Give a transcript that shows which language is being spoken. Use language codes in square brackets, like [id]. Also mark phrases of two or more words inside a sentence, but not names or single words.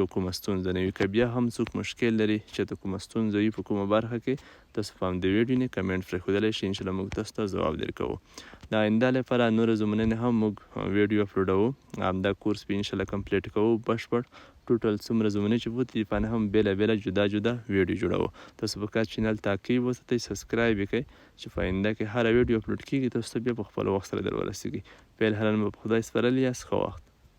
[ps] او کومه ستونزه نه وي که بیا هم څوک مشکل لري چې د کومه ستونزه وي په کومه برخه کې تاسو په همدې ویډیو نه کمنټ پرېښودلی شئ انشاءالله موږ تاسو ته ځواب درکوو د آینده لپاره نوره زمونه نه هم موږ ویډیو اپلوډوو همدا کورس به انشاءالله کمپلیټ کوو بشپړ ټوټل څومره زمونې چې وو دې باندې هم بېله جدا جدا ویډیو جوړوو تاسو په کار چینل تعقیب وساتئ سبسکرایب یې کړئ چې په آینده کې هره ویډیو اپلوډ کیږي تاسو ته بیا په خپل وخت سره در ورسیږي فعل حالا به په خدای سپارلی یاست ښه وخت